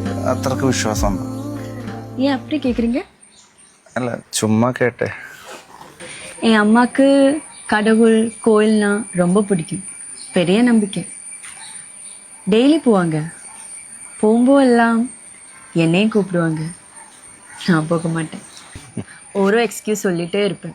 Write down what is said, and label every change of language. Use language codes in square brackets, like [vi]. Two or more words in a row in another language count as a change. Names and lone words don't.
[ml] അത്രക്ക് വിശ്വാസമുണ്ട്. [ta] ஏன் அப்படி கேக்குறீங்க? [ml] അല്ല ചുമ്മാ കേട്ടെ. [ta] என் அம்மாக்கு கடவுள் கோயில்னா ரொம்ப பிடிக்கும். பெரிய நம்பிக்கை. டெய்லி போவாங்க. போகும்போதெல்லாம் என்னையும் கூப்பிடுவாங்க. நான் போக மாட்டேன். ஒரு எக்ஸ்கியூஸ் சொல்லிட்டே இருப்பேன்.